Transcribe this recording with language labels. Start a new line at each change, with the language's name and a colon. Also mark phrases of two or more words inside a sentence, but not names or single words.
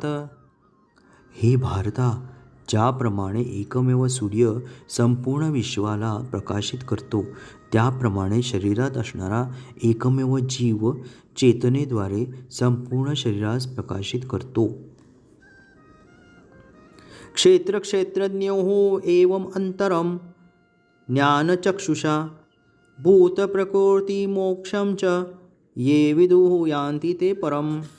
Marathi: हे भारता, ज्याप्रमाणे एकमेव सूर्य संपूर्ण विश्वाला प्रकाशित करतो त्याप्रमाणे शरीरात असणारा एकमेव जीव चेतनेद्वारे संपूर्ण शरीरास प्रकाशित करतो.
Sanskrit: क्षेत्र क्षेत्रज्ञोः एवं अंतरम ज्ञानचक्षुषा भूत प्रकृति मोक्षम च ये विदुः यान्ति ते परम.